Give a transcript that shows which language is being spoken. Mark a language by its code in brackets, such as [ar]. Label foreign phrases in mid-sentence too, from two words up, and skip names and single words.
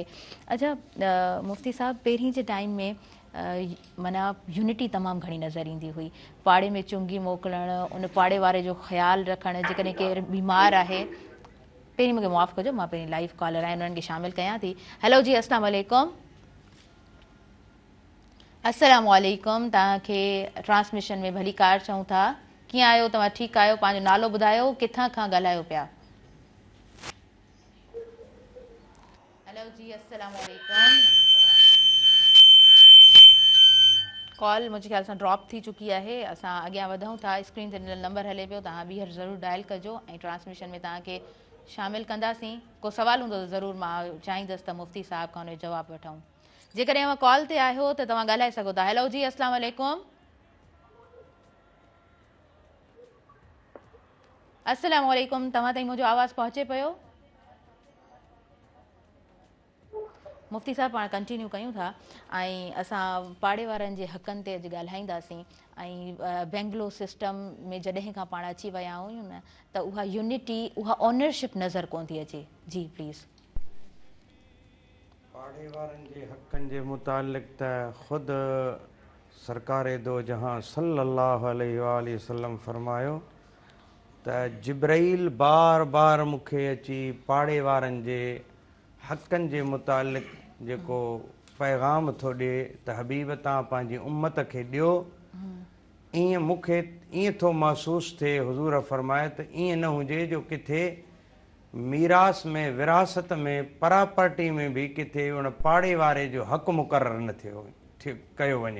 [sd] अच्छा मुफ्ती साहब, पहिरीं जे टाइम में माना यूनिटी तमामु घणी नज़र ईंदी हुई। पाड़े में चुंगी मोकिलणु, उन पाड़े वारे जो ख़्यालु रखणु, जेकॾहिं केरु बीमार आहे। पहिरीं मूंखे माफ़ु कजो, मां पहिरीं [en] live caller [sd] आहिनि उन्हनि खे शामिलु कयां थी। हेलो जी, [ar] السلام عليكم۔ السلام عليكم. [sd] तव्हांखे ट्रांसमिशन में भली कार चऊं था। कीअं आहियो तव्हां? ठीकु आहियो? पंहिंजो नालो ॿुधायो, किथां खां ॻाल्हायो पिया? हेलो जी, [ar] السلام عليكم. [sd] कॉल मुंहिंजे ख़्याल सां ड्रॉप थी चुकी आहे। असां अॻियां वधूं था। स्क्रीन ते नंबर हले पियो, तव्हां ॿीहर ज़रूरु डायल कजो ऐं ट्रांसमिशन में तव्हांखे शामिलु कंदासीं। को सवाल हूंदो त ज़रूरु मां चाहींदसि त मुफ्ती साहब खां हुनजो जवाबु वठूं। जेकॾहिं अव्हां कॉल ते आहियो त तव्हां ॻाल्हाए सघो था। हेलो जी, [ar] السلام عليكم۔ السلام عليكم. [sd] तव्हां ताईं मुंहिंजो आवाज़ु पहुचे पियो? मुफ्ती साहब, पाण कंटिन्यू कयूं था ऐं असां पाड़े वारनि जे हक़नि ते अॼु ॻाल्हाईंदासीं। ऐं बेंगलो सिस्टम में जॾहिं खां पाण अची विया आहियूं न, त उहा यूनिटी, उहा ओनरशिप नज़र कोन थी अचे। जी प्लीज़। पाड़े वारनि जे हक़नि जे मुतालिक़ त ख़ुदि सरकार दो जहां [ar] صلى الله عليه وسلم [sd] फरमायो त जिब्राइल बार बार मूंखे अची पाड़े वारनि जे हक़नि जे मुतालिक़ जेको पैगाम थो ॾिए त हबीब तव्हां पंहिंजी उम्मत खे ॾियो। ईअं मूंखे ईअं थो महसूसु थिए, हुज़ूर फरमाए त ईअं न हुजे जो किथे मीरास में, विरासत में, परापर्टी में बि किथे उन पाड़े वारे जो हक़ मुक़ररु न थियो कयो वञे।